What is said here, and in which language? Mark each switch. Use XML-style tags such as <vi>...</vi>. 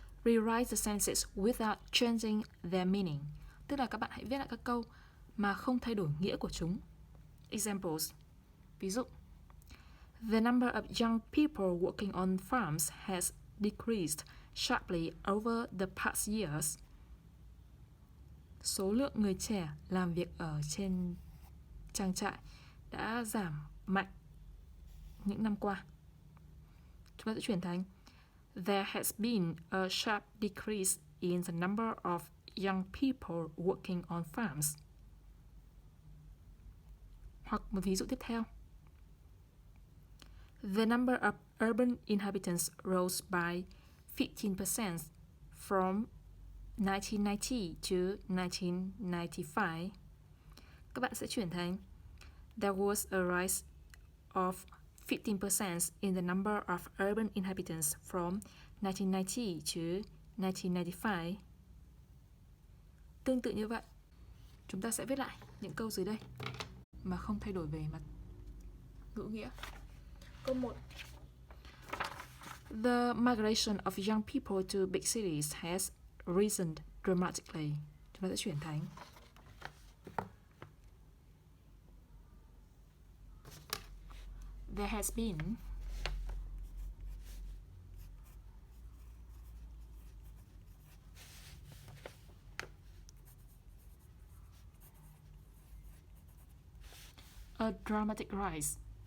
<en>Rewrite the sentences without changing their meaning.</en> <vi>Tức là các bạn hãy viết lại các câu mà không thay đổi nghĩa của chúng. Examples. Ví dụ,</vi> <en>the number of young people working on farms has decreased sharply over the past years.</en> <vi>Số lượng người trẻ làm việc ở trên trang trại đã giảm mạnh những năm qua. Chúng ta sẽ chuyển thành</vi> <en>there has been a sharp decrease in the number of young people working on farms.</en> <vi>Hoặc một ví dụ tiếp theo.</vi> <en>The number of urban inhabitants rose by 15% from 1990 to 1995.</en> <vi>Các bạn sẽ chuyển thành</vi> <en>there was a rise of 15% in the number of urban inhabitants from 1990 to 1995.</en> <vi>Tương tự như vậy, chúng ta sẽ viết lại những câu dưới đây mà không thay đổi về mặt ngữ nghĩa. Câu 1.</vi> <en>The migration of young people to big cities has risen dramatically.</en> <vi>Chúng ta sẽ chuyển thành</vi> <en>there has been a dramatic rise.</en>